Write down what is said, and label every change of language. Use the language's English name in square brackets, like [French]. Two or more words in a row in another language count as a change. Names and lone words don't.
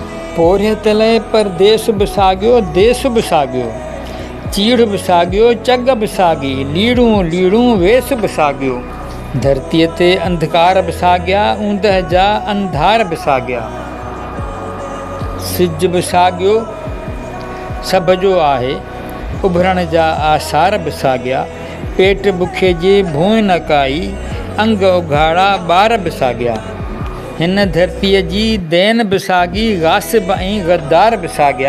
[Sindhi] पोरे तले परदेस बिसागियो देस बिसागियो, चीड़ बिसागियो चग बिसागी, लीड़ू लीड़ू वेस बिसागियो। धरतीअ ते अंधकार बिसागिया, ऊंदह जा अंधार बिसागिया। सिज बिसागियो सभ जो आहे, उभरण जा आसार बिसागिया। पेट बुखे जी भूं न काई, अंग उघाड़ा ॿार बिसागिया। हिन धरतीअ जी देन बिसागी, गासिब ऐं गद्दार बिसागिया।